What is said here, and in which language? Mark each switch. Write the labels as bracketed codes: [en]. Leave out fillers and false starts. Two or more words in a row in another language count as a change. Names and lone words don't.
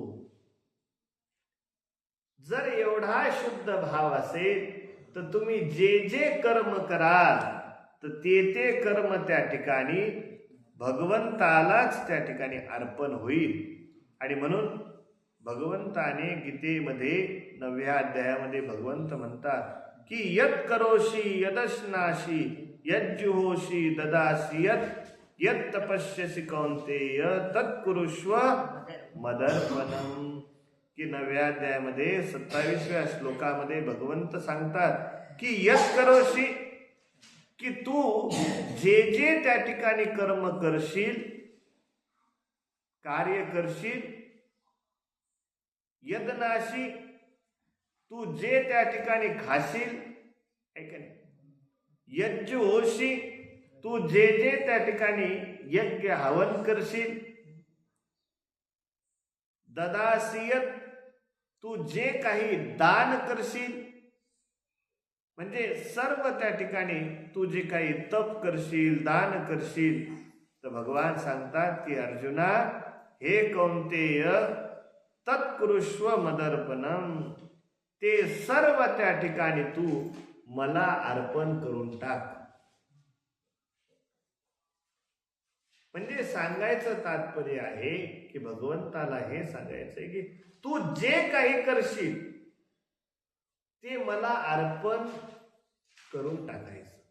[mr] जर एवढा शुद्ध भाव असेल तर तुम्ही जे जे कर्म कराल तर ते कर्म त्या ठिकाणी भगवंतालाच त्या ठिकाणी अर्पण होईल. आणि म्हणून भगवंताने गीतेमध्ये 9व्या अध्यायामध्ये भगवंत म्हणतात की [sa] यत् करोषि यदश्नाशी यज्जुहोषि ददासी यत् तपस्यसि कौन्तेय तत्कुरुष्व मदर्पणम. [mr] की 9व्या अध्यायामध्ये 27व्या श्लोकामध्ये भगवंत सांगतात की [sa] यत् करोषि, [mr] की तू जे जे त्या ठिकाणी कर्म करशील, कार्य करशील, यज्ञनाशी तू जे त्या ठिकाणी खाशील, ऐक नाही, यज्ञ होशी तू जे जे त्या ठिकाणी यज्ञ हवन करशील, ददासियत तू जे काही दान करशील, म्हणजे सर्व त्या ठिकाणी तू जे काही तप करशील, दान करशील, तर भगवान सांगतात की अर्जुना, हे [sa] कौंतेय तत्कुरुष्व मदर्पणम, [mr] ते सर्व त्या ठिकाणी तू मला अर्पण करून टाक. म्हणजे सांगायचं तात्पर्य आहे की भगवंताला हे सांगायचंय की तू जे काही करशील ते मला अर्पण करून टाकायचं.